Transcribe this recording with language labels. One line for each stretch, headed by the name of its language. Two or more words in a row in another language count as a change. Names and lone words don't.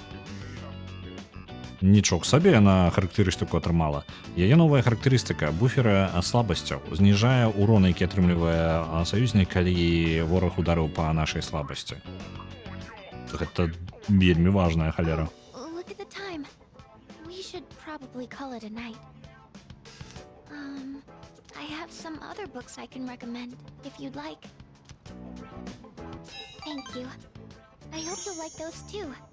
Belarusian: Нічок сабе яна характарыстыку атрымала. Яе новая характарыстыка буфера слабасцяў зніжае урон, які атрымлівае саюзнік, калі вораг ударыў па нашай слабасці. Гэта вельмі важная халера.
English: Look at the time. We should probably call it a night. I have some other books I can recommend, if you'd like. Thank you. I hope you'll like those too.